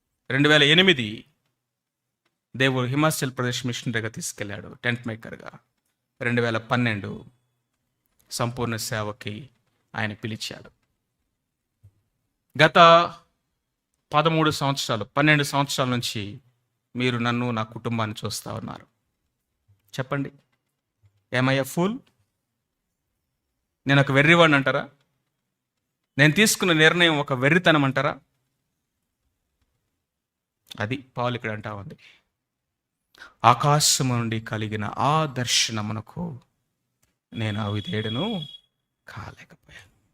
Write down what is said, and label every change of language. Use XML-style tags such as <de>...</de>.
<te>2008 దేవుడు హిమాచల్ ప్రదేశ్ మిషనరీగా తీసుకెళ్ళాడు, టెంట్ మేకర్గా. 2012 సంపూర్ణ సేవకి ఆయన పిలిచాడు. గత 13 సంవత్సరాలు, 12 సంవత్సరాల నుంచి మీరు నన్ను, నా కుటుంబాన్ని చూస్తూ ఉన్నారు. చెప్పండి,</te> <en>am I a fool?</en> <te>నేను ఒక వెర్రివాడిని అంటారా? నేను తీసుకున్న నిర్ణయం ఒక వెర్రితనం అంటారా? అది పౌలు ఇక్కడ అంటా ఉంది. ఆకాశము నుండి కలిగిన ఆ దర్శనమునకు నేను అవిధేయుడను కాలేకపోయాను.</te>